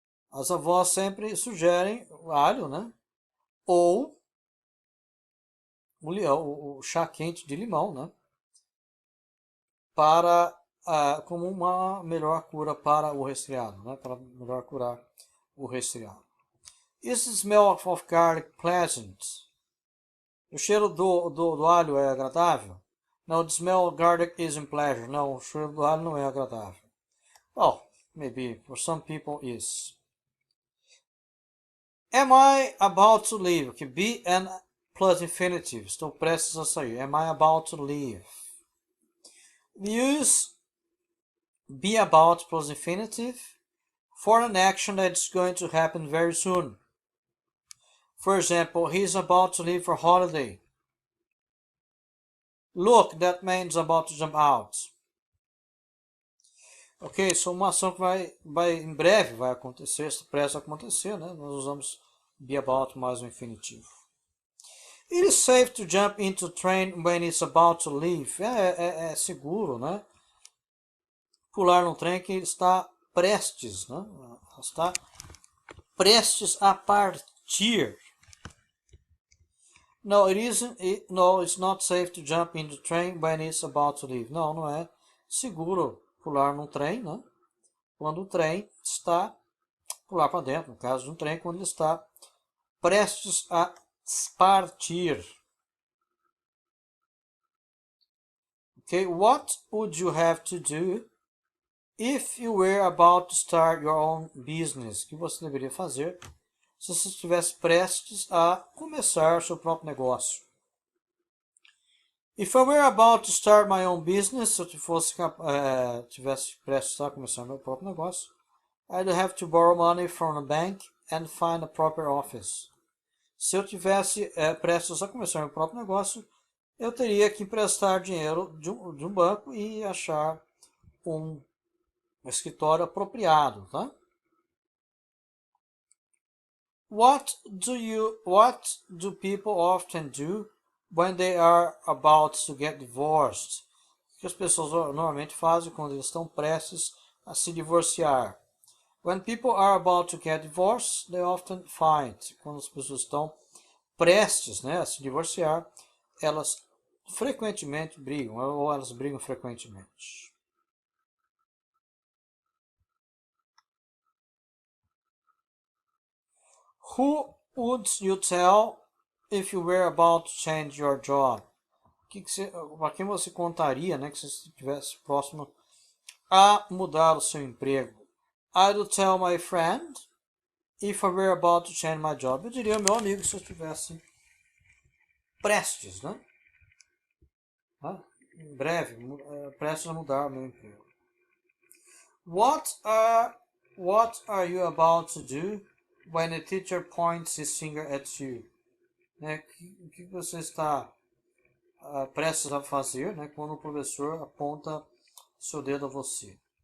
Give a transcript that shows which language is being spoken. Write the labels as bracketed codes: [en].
[pt] As avós sempre sugerem alho, né? Ou o chá quente de limão, né? Para como uma melhor cura para o resfriado, né? Para melhor curar o resfriado. [en] Is the smell of garlic pleasant? [pt] O cheiro do alho é agradável? [en] No, the smell of garlic isn't pleasant. [pt] Não, o cheiro do alho não é agradável. [en] Well, maybe for some people is. Am I about to leave? Okay, be and plus infinitive. [pt] Estou prestes a sair. [en] Am I about to leave? Use be about plus infinitive for an action that's going to happen very soon. For example, he's about to leave for holiday. Look, that man's about to jump out. [pt] Ok, isso é uma ação que vai em breve vai acontecer, está prestes a acontecer, né? Nós usamos be about mais o infinitivo. [en] It is safe to jump into a train when it's about to leave. [pt] É seguro, né? Pular num trem que está prestes, né? Está prestes a partir. [en] No, it isn't. No, it's not safe to jump into the train when it's about to leave. [pt] Não, não é seguro pular num trem, né? Quando o trem está pular para dentro, no caso de um trem, quando ele está prestes a partir. [en] Okay, what would you have to do if you were about to start your own business? [pt] O que você deveria fazer se você estivesse prestes a começar seu próprio negócio? [en] If I were about to start my own business, [pt] se eu tivesse prestes a começar meu próprio negócio, [en] I'd have to borrow money from a bank and find a proper office. [pt] Se eu tivesse prestes a começar meu próprio negócio, eu teria que emprestar dinheiro de um banco e achar um escritório apropriado, tá? [en] What do people often do when they are about to get divorced? [pt] O que as pessoas normalmente fazem quando eles estão prestes a se divorciar? [en] When people are about to get divorced, they often fight. [pt] Quando as pessoas estão prestes, né, a se divorciar, elas frequentemente brigam, ou elas brigam frequentemente. [en] Who would you tell if you were about to change your job? [pt] Para quem você contaria, né, que você estivesse próximo a mudar o seu emprego? [en] I would tell my friend if I were about to change my job. [pt] Eu diria ao meu amigo se eu estivesse prestes, né? Em breve, prestes a mudar o meu emprego. [en] What are you about to do when a teacher points his finger at you? [pt] Né? O que você está prestes a fazer, né? Quando o professor aponta seu dedo a você?